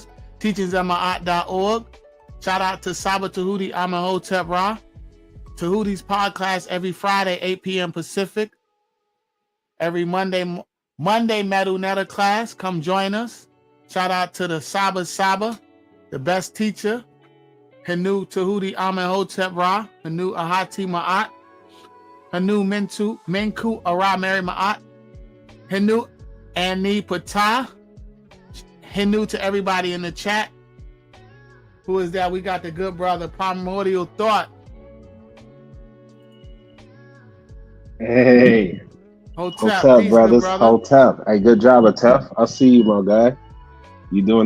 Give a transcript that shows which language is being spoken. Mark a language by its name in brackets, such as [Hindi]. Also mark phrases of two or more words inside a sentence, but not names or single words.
[English] teachingsamaat.org. Shout out to Saba Tahuti Amahotep Ra. Tahuti's podcast every Friday, 8 p.m. Pacific. Every Monday Medu Netta class. Come join us. Shout out to the Saba, the best teacher. Hanu Tahuti Amahotep Ra. Hanu Ahati Maat. Hanu Menkhu Ara Meri Maat. Hanu Ani Patah. Hanu to everybody in the chat. Who is that? We got the good brother, Primordial Thought. Hey. Hotep. What's up, Peace, brothers? good brother. Hotep. Hey, good job, Atef. I see you, my guy. You doing the